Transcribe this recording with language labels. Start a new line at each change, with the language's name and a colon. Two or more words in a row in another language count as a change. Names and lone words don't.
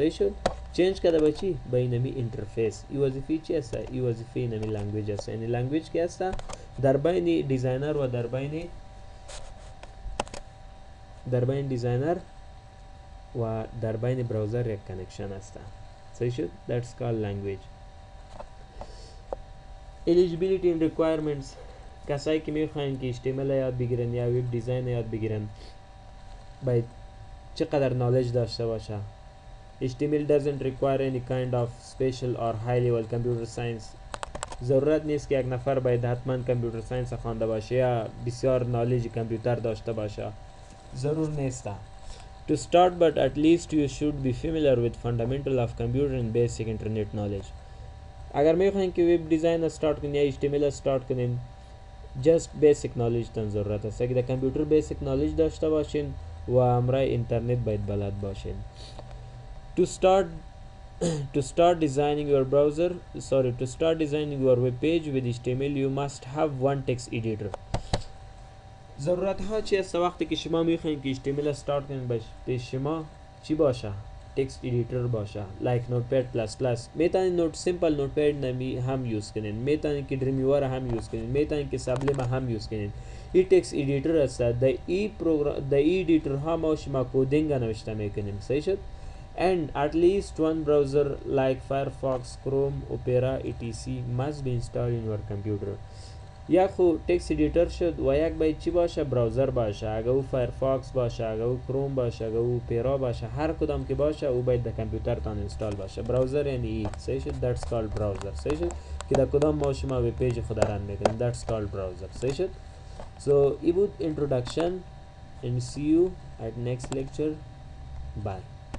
Persian: صحیح شد. چینج کرده به چی؟ به اینمی اینترفیس. این وظیفه چی است؟ این وظیفه اینمی لنگویج است. یعنی لنگویج که است در بین دیزاینر و در بین دیزاینر و در بین براوزر یک کنکشن است. صحیح شد؟
English: That's called language. Eligibility and requirements.
Persian: کسایی که میخواین که HTML یاد بگیرن یا
English: web design
Persian: یاد بگیرن باید چقدر نالج داشته باشه.
English: HTML doesn't require any kind of special or high level computer science.
Persian: ضرورت نیست که یک نفر باید حتما
English: computer science
Persian: خوانده باشه یا بسیار
English: knowledge computer
Persian: داشته باشه. ضرور نیست.
English: To start, but at least you should be familiar with fundamental of computer and basic internet knowledge.
Persian: اگر میخواین که
English: web design
Persian: استارت کنین یا HTML استارت کنین
English: just basic knowledge
Persian: تن ضرورت است. اگر کامپیوتر
English: basic knowledge
Persian: داشته باشین و امرای اینترنت باید بلد باشین.
English: To start designing your web page with HTML you must have one text editor.
Persian: ضرورت ها چی است؟ وقتی که شما میخواین که HTML استارت کنین پیش شما چی باشه؟
English: text editor باشه. like Notepad plus plus.
Persian: میتونین
English: simple Notepad
Persian: نمی هم یوز کنین. میتونین که دریمویور هم یوز کنین. میتونین که سبلیم هم یوز کنین. این
English: text editor
Persian: است. در ای ادیتور ها ما شما کدینگ نوشته میکنیم. صحیح شد؟
English: And at least one browser like Firefox, Chrome, Opera, etc. must be installed in your computer.
Persian: یک خو تکست ادیتور شد و یک باید چی باشه؟ براوزر باشه. اگه او فایرفاکس باشه، اگه او کروم باشه، اگه او اوپرا باشه، هر کدام که باشه او باید در کامپیوتر تان اینستال باشه. براوزر یعنی ای. صحیح شد؟
English: That's called browser.
Persian: صحیح شد؟ که در کدام ما شما
English: web page
Persian: خود رن میکنیم.
English: That's called browser.
Persian: صحیح شد؟
English: So
Persian: این بود
English: introduction and see you at next lecture. Bye.